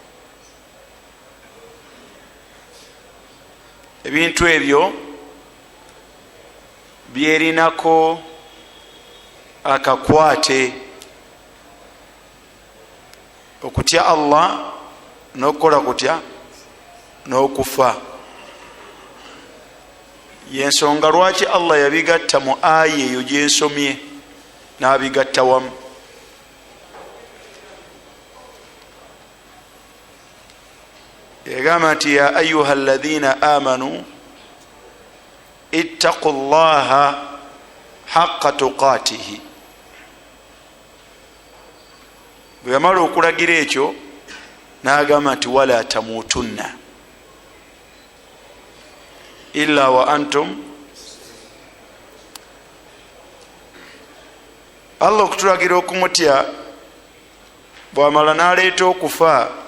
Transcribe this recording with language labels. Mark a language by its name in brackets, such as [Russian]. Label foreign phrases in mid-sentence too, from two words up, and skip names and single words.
[Ganda] Ebintu ebyo byerinako akakwate, okutya Allah n'okukola kutya n'okufa. Yensonga lwaki Allah yabigatta mu aya eyo gyensomye n'abigatta wamu. Yagamba nti [Arabic] يا أيها الذين آمنوا اتقوا الله حق تقاته. [Ganda] Bwe yamala okulagira ekyo n'agamba nti [Arabic] ولا تموتن إلا وأنتم. [Ganda] Allah okutulagira okumutya bwamala n'aleeta okufa,